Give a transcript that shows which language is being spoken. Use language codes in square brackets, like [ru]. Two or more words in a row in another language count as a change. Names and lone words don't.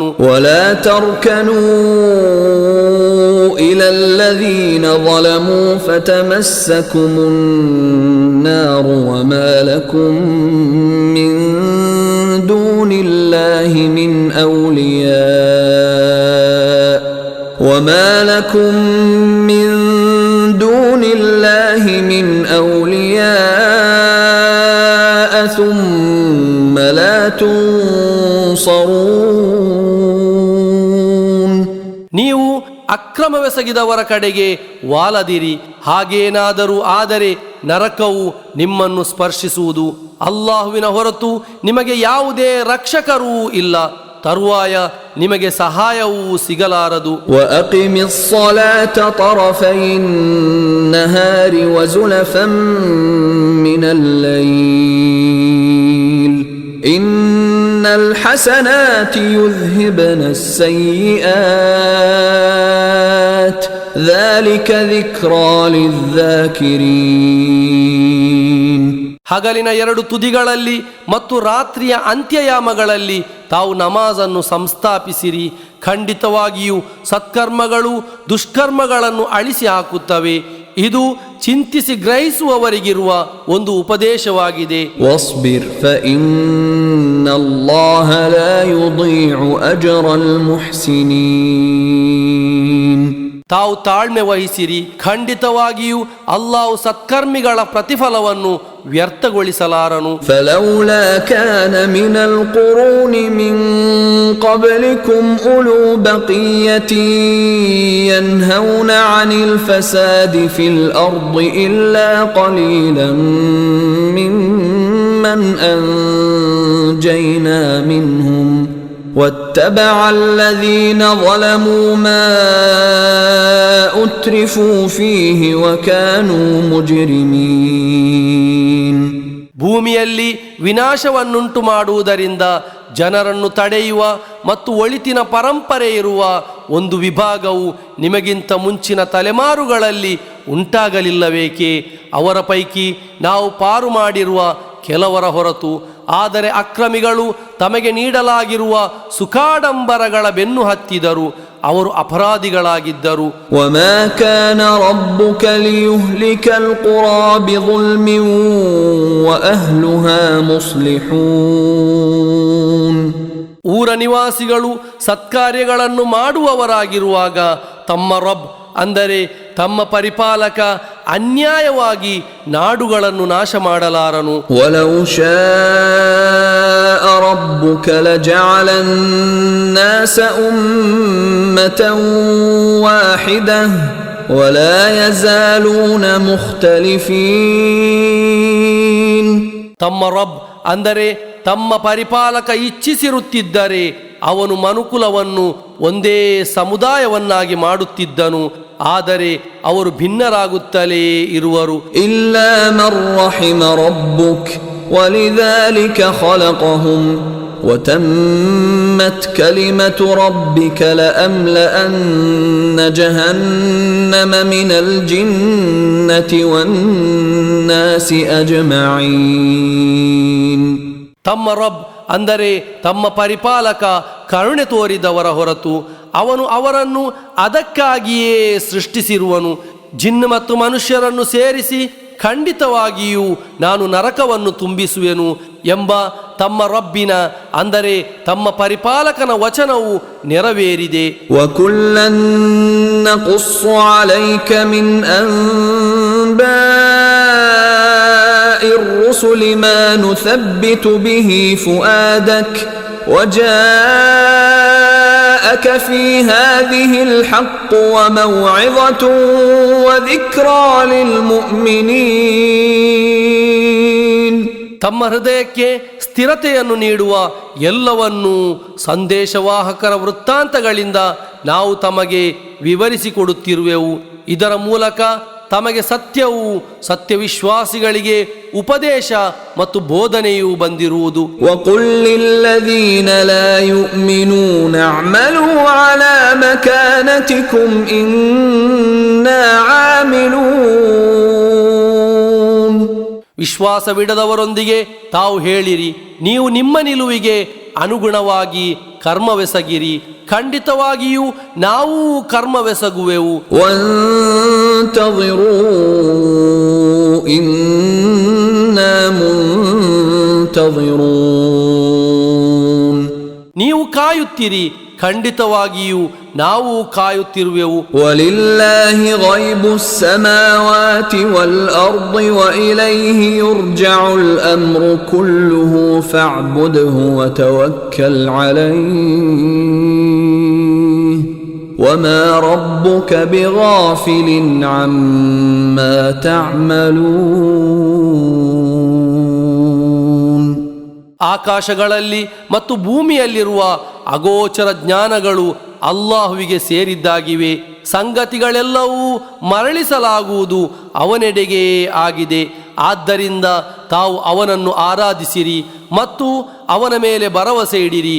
[ar] ولا تركنوا إلى الذين ظلموا فتمسكم النار وما لكم من دون الله من أولياء وما لكم من دون الله من أولياء ثم لا تنصرون. [kn] ನೀವು ಅಕ್ರಮವೆಸಗಿದವರ ಕಡೆಗೆ ವಾಲದಿರಿ. ಹಾಗೇನಾದರೂ ಆದರೆ ನರಕವು ನಿಮ್ಮನ್ನು ಸ್ಪರ್ಶಿಸುವುದು. ಅಲ್ಲಾಹುವಿನ ಹೊರತು ನಿಮಗೆ ಯಾವುದೇ ರಕ್ಷಕರೂ ಇಲ್ಲ, ತರುವಾಯ ನಿಮಗೆ ಸಹಾಯವೂ ಸಿಗಲಾರದು. [ar] وأقم الصلاة طرفي النهار وزلفا من الليل إن الحسنات يذهبن السيئات ذلك ذكرى للذاكرين. [kn] ಹಗಲಿನ ಎರಡು ತುದಿಗಳಲ್ಲಿ ಮತ್ತು ರಾತ್ರಿಯ ಅಂತ್ಯಯಾಮಗಳಲ್ಲಿ ತಾವು ನಮಾಜನ್ನು ಸಂಸ್ಥಾಪಿಸಿರಿ. ಖಂಡಿತವಾಗಿಯೂ ಸತ್ಕರ್ಮಗಳು ದುಷ್ಕರ್ಮಗಳನ್ನು ಅಳಿಸಿ ಹಾಕುತ್ತವೆ. ಇದು ಚಿಂತಿಸಿ ಗ್ರಹಿಸುವವರಿಗಿರುವ ಒಂದು ಉಪದೇಶವಾಗಿದೆ. [ar] واصبر فإن الله لا يضيع أجر المحسنين. [kn] ತಾವು ತಾಳ್ಮೆ ವಹಿಸಿರಿ. ಖಂಡಿತವಾಗಿಯೂ ಅಲ್ಲಾಹು ಸತ್ಕರ್ಮಿಗಳ ಪ್ರತಿಫಲವನ್ನು ವ್ಯರ್ಥಗೊಳಿಸಲಾರನು. [ar] فلولا كان من القرون من قبلكم أولو بقية ينهون عن الفساد في الأرض إلا قليلا ممن أنجينا منهم واتبع الذين ظلموا ما أترفوا فيه وكانوا مجرمين. [kn] ಭೂಮಿಯಲ್ಲಿ ವಿನಾಶವನ್ನುಂಟು ಮಾಡುವುದರಿಂದ ಜನರನ್ನು ತಡೆಯುವ ಮತ್ತು ಒಳಿತಿನ ಪರಂಪರೆ ಇರುವ ಒಂದು ವಿಭಾಗವು ನಿಮಗಿಂತ ಮುಂಚಿನ ತಲೆಮಾರುಗಳಲ್ಲಿ ಉಂಟಾಗಲಿಲ್ಲವೇಕೆ? ಅವರ ಪೈಕಿ ನಾವು ಪಾರು ಮಾಡಿರುವ ಕೆಲವರ ಹೊರತು. ಆದರೆ ಅಕ್ರಮಿಗಳು ತಮಗೆ ನೀಡಲಾಗಿರುವ ಸುಖಾಡಂಬರಗಳ ಬೆನ್ನು ಹತ್ತಿದರು, ಅವರು ಅಪರಾಧಿಗಳಾಗಿದ್ದರು. [ar] وما كان ربك ليهلك القرى بظلم وأهلها مصلحون. [kn] ಊರ ನಿವಾಸಿಗಳು ಸತ್ಕಾರ್ಯಗಳನ್ನು ಮಾಡುವವರಾಗಿರುವಾಗ ತಮ್ಮ ರಬ್ ಅಂದರೆ ತಮ್ಮ ಪರಿಪಾಲಕ ಅನ್ಯಾಯವಾಗಿ ನಾಡುಗಳನ್ನು ನಾಶ ಮಾಡಲಾರನು. [ar] ولو شاء ربك لجعل الناس أمة واحدة ولا يزالون مختلفين. [kn] ತಮ್ಮ ರಬ್ ಅಂದರೆ ತಮ್ಮ ಪರಿಪಾಲಕ ಇಚ್ಛಿಸಿರುತ್ತಿದ್ದರೆ ಅವನು ಮನುಕುಲವನ್ನು ಒಂದೇ ಸಮುದಾಯವನ್ನಾಗಿ ಮಾಡುತ್ತಿದ್ದನು, ಆದರೆ ಅವರು ಭಿನ್ನರಾಗುತ್ತಲೇ ಇರುವರು. [ar] إلا من رحم ربك ولذلك خلقهم وتمت كلمة ربك لأملأن جهنم من الجنة والناس أجمعين. [kn] ತಮ್ಮ ರಬ್ ಅಂದರೆ ತಮ್ಮ ಪರಿಪಾಲಕ ಕರುಣೆ ತೋರಿದವರ ಹೊರತು ಅವನು ಅವರನ್ನು ಅದಕ್ಕಾಗಿಯೇ ಸೃಷ್ಟಿಸಿರುವನು. ಜಿನ್ ಮತ್ತು ಮನುಷ್ಯರನ್ನು ಸೇರಿಸಿ ಖಂಡಿತವಾಗಿಯೂ ನಾನು ನರಕವನ್ನು ತುಂಬಿಸುವೆನು ಎಂಬ ತಮ್ಮ ರಬ್ಬಿನ ಅಂದರೆ ತಮ್ಮ ಪರಿಪಾಲಕನ ವಚನವು ನೆರವೇರಿದೆ. [ar] وَكُلًّا نَّقُصُّ عَلَيْكَ مِنْ أَنبَاءِ الرُّسُلِ مَا نُثَبِّتُ بِهِ فُؤَادَكَ وَجَاءَكَ فِي هَٰذِهِ الْحَقُّ وَمَوْعِظَةٌ وَذِكْرَىٰ لِلْمُؤْمِنِينَ. [kn] ತಮ್ಮ ಹೃದಯಕ್ಕೆ ಸ್ಥಿರತೆಯನ್ನು ನೀಡುವ ಎಲ್ಲವನ್ನೂ ಸಂದೇಶವಾಹಕರ ವೃತ್ತಾಂತಗಳಿಂದ ನಾವು ತಮಗೆ ವಿವರಿಸಿಕೊಡುತ್ತಿರುವೆವು. ಇದರ ಮೂಲಕ ತಮಗೆ ಸತ್ಯವೂ ಸತ್ಯವಿಶ್ವಾಸಿಗಳಿಗೆ ಉಪದೇಶ ಮತ್ತು ಬೋಧನೆಯೂ ಬಂದಿರುವುದು. [ar] وَقُلْ لِلَّذِينَ لَا يُؤْمِنُونَ اعْمَلُوا عَلَى مَكَانَتِكُمْ إِنَّا عَامِلُونَ. [kn] ವಿಶ್ವಾಸವಿಡದವರೊಂದಿಗೆ ತಾವು ಹೇಳಿರಿ, ನೀವು ನಿಮ್ಮ ನಿಲುವಿಗೆ ಅನುಗುಣವಾಗಿ ಕರ್ಮವೆಸಗಿರಿ, ಖಂಡಿತವಾಗಿಯೂ ನಾವು ಕರ್ಮವೆಸಗುವೆವು. [ar] وانتظروا إنا منتظرون. [kn] ನೀವು ಕಾಯುತ್ತಿರಿ, ಖಂಡಿತವಾಗಿಯೂ ನಾವು ಕಾಯುತ್ತಿರುವೆವು. [ar] ولله غيب السماوات والأرض وإليه يرجع الأمر كله فاعبده وتوكل عليه وما ربك بغافل عما تعملون. [kn] ಆಕಾಶಗಳಲ್ಲಿ ಮತ್ತು ಭೂಮಿಯಲ್ಲಿರುವ ಅಗೋಚರ ಜ್ಞಾನಗಳು ಅಲ್ಲಾಹುವಿಗೆ ಸೇರಿದ್ದಾಗಿವೆ. ಸಂಗತಿಗಳೆಲ್ಲವೂ ಮರಳಿಸಲಾಗುವುದು ಅವನೆಡೆಗೆ ಆಗಿದೆ. ಆದ್ದರಿಂದ ತಾವು ಅವನನ್ನು ಆರಾಧಿಸಿರಿ ಮತ್ತು ಅವನ ಮೇಲೆ ಭರವಸೆ ಇಡಿರಿ.